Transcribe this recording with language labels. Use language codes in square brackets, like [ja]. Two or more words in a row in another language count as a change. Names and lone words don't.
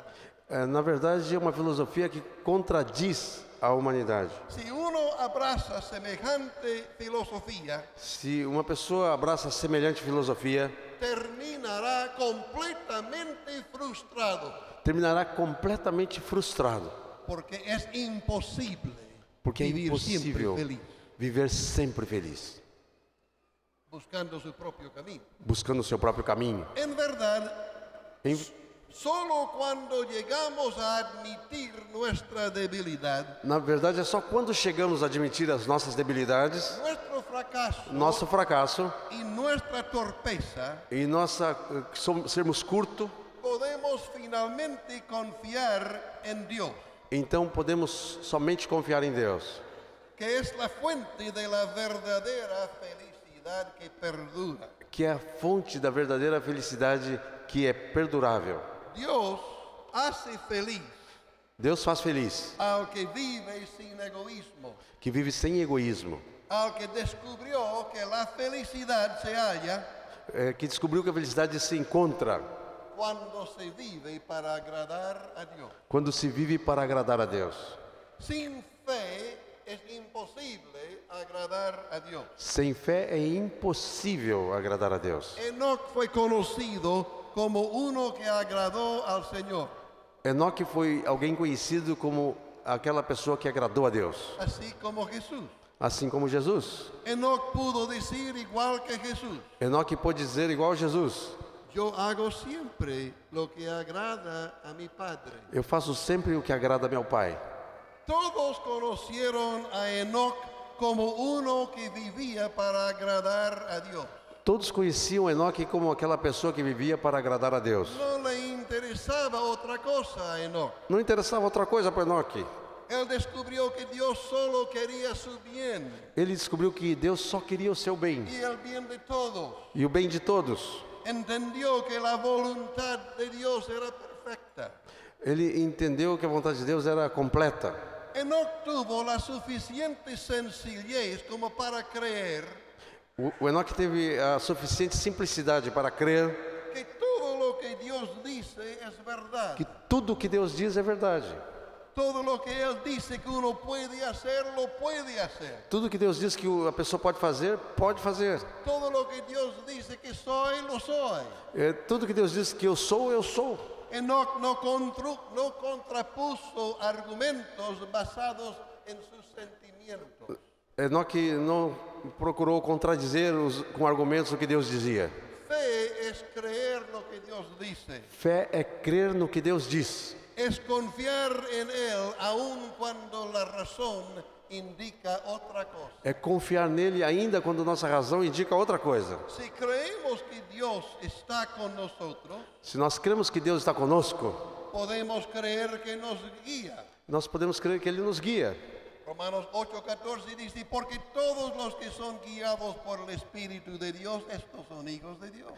[pt] Na verdade, é uma filosofia que contradiz a humanidade. [es] Si uno abraza semejante filosofía, [pt] Se uma pessoa abraça semelhante filosofia, [es] terminará completamente frustrado, [pt] terminará completamente frustrado, [es] porque es imposible [pt] porque é [es] vivir [pt] impossível [es] siempre feliz, [pt] viver sempre feliz, [es] buscando su propio camino. [pt] buscando o seu próprio caminho. [es] En verdad, [pt] Em- [es] solo cuando llegamos a admitir nuestra debilidad, [pt] Na verdade, é só quando chegamos a admitir as nossas debilidades, [es] nuestro fracaso [pt] nosso fracasso [es] y nuestra torpeza, [pt] e sermos curtos, [es] podemos finalmente confiar en Dios, [pt] então podemos somente confiar em Deus, [es] que es la fuente de la verdadera felicidad que perdura. [pt] que é a fonte da verdadeira felicidade que é perdurável. [es] Dios hace feliz [pt] Deus faz feliz [es] al que vive sin egoísmo, [pt] que vive sem egoísmo, [es] al que descubrió que la felicidad se halla [pt] que descobriu que a felicidade se encontra [es] cuando se vive para agradar a Dios. [pt] quando se vive para agradar a Deus. [es] Sin fe es imposible agradar a Dios. [pt] Sem fé é impossível agradar a Deus. [es] Enoc fue conocido como uno que agradó al Señor, [pt] Enoque foi alguém conhecido como aquela pessoa que agradou a Deus, [es] así como Jesús. [pt] assim como Jesus. [es] Enoc pudo decir igual que Jesús: [pt] Enoque pôde dizer igual a Jesus: [es] yo hago siempre lo que agrada a mi Padre. [pt] eu faço sempre o que agrada a meu Pai. [es] Todos conocieron a Enoc como uno que vivía para agradar a Dios. [pt] Todos conheciam Enoque como aquela pessoa que vivia para agradar a Deus. [es] No le interesaba otra cosa a Enoc. [pt] Não interessava outra coisa para Enoque. [es] Él descubrió que Dios solo quería su bien [pt] Ele descobriu que Deus só queria o seu bem [es] y el bien de todos. [pt] e o bem de todos. [es] Entendió que la voluntad de Dios era perfecta. [pt] Ele entendeu que a vontade de Deus era completa. [es] Enoc tuvo la suficiente sencillez como para creer [pt] O Enoque teve a suficiente simplicidade para crer [es] que todo lo que Dios dice es verdad. [pt] que tudo o que Deus diz é verdade. [es] Todo lo que Él dice que uno puede hacer, lo puede hacer. [pt] Tudo que Deus diz que a pessoa pode fazer, pode fazer. [es] Todo lo que Dios dice que soy, lo soy. [pt] Tudo que Deus diz que eu sou, eu sou. [es] Enoch no contrapuso argumentos basados en sus sentimientos. [pt] Enoque não procurou contradizer com argumentos o que Deus dizia. [es] Fe es creer lo que Dios dice. [pt] Fé é crer no que Deus diz. [es] Es confiar en Él aun cuando la razón indica otra cosa. [pt] É confiar nele ainda quando nossa razão indica outra coisa. [es] Si creemos que Dios está con nosotros, [pt] Se nós cremos que Deus está conosco, [es] podemos creer que nos guía. [pt] nós podemos crer que Ele nos guia. [es] Romanos 8:14 dice, porque todos los que son guiados por el Espíritu de Dios, estos son hijos de Dios.